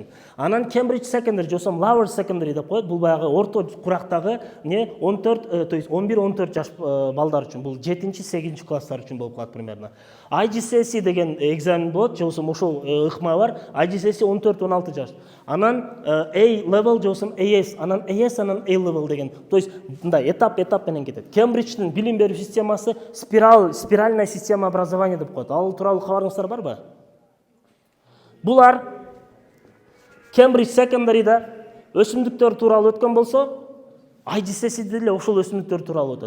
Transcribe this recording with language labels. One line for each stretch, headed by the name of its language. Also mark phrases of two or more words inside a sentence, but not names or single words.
Kyrgyz: Анан Кембридж Secondary жосом Lower Secondary деп коет. Бул баягы орто курактагы 14,
Russian: то есть
Kyrgyz: 11-14 жаш балдар үчүн. Бул 7-8 класстар үчүн болуп калат примерно. IGCSE деген экзамен болот, жосом ошол ыкма бар. IGCSE 14-16 жаш. Анан A level жосом AS, анан AS, анан A level деген.
Russian: То есть
Kyrgyz: мындай этап менен кетет. Кембридждин билим берүү системасы
Russian: спиральная система образования
Kyrgyz: деп коет. Ал тууралуу кабарыңыздар барбы? Булар Кембридж Secondary'да өсүмдүктөр тууралуу өткөн болсо, IGCSE'де деле ошол өсүмдүктөр тууралуу өтөт.